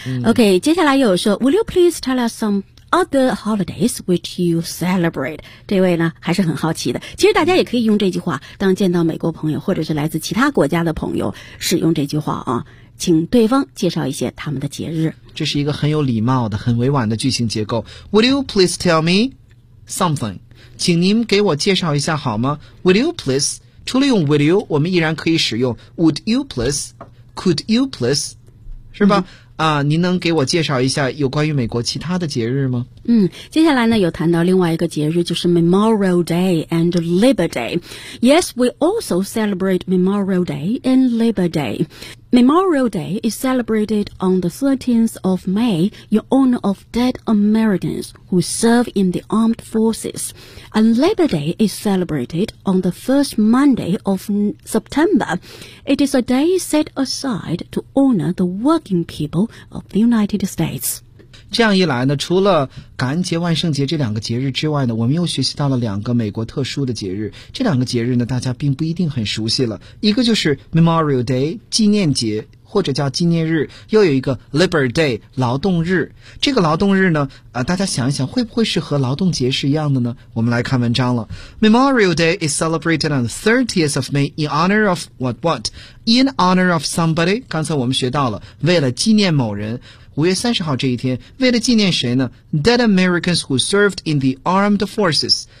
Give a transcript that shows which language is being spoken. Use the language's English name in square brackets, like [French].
[English] OK， [Chinese] 接下来又有说 [English] Will you please tell us some other holidays which you celebrate？ [Chinese] 这位呢还是很好奇的，其实大家也可以用这句话当见到美国朋友或者是来自其他国家的朋友使用这句话啊，请对方介绍一些他们的节日。这是一个很有礼貌的很委婉的句型结构。 [English] Would you please tell me something， [Chinese] 请您给我介绍一下好吗。 [English] Would you please， [Chinese] 除了用 would you， 我们依然可以使用 [English] would you please， could you please， [Chinese] 是吧，您能给我介绍一下有关于美国其他的节日吗？接下来呢有谈到另外一个节日，就是 Memorial Day and Labor Day。 [English] Yes, we also celebrate Memorial Day and Labor Day. Memorial Day is celebrated on the 13th of May in honor of dead Americans who serve in the armed forces. And Labor Day is celebrated on the first Monday of September. It is a day set aside to honor the working people of the United States. [Chinese] 这样一来呢，除了感恩节、万圣节这两个节日之外呢，我们又学习到了两个美国特殊的节日。这两个节日呢，大家并不一定很熟悉了。一个就是 Memorial Day 纪念节或者叫纪念日，又有一个 Labor Day 劳动日。这个劳动日呢，大家想一想，会不会是和劳动节是一样的呢？我们来看文章了。 [English] Memorial Day is celebrated on the 30th of May in honor of what what? In honor of somebody. [Chinese] 刚才我们学到了，为了纪念某人。5月30号这一天，为了纪念谁呢？ [English] Dead Americans who served in the Armed Forces.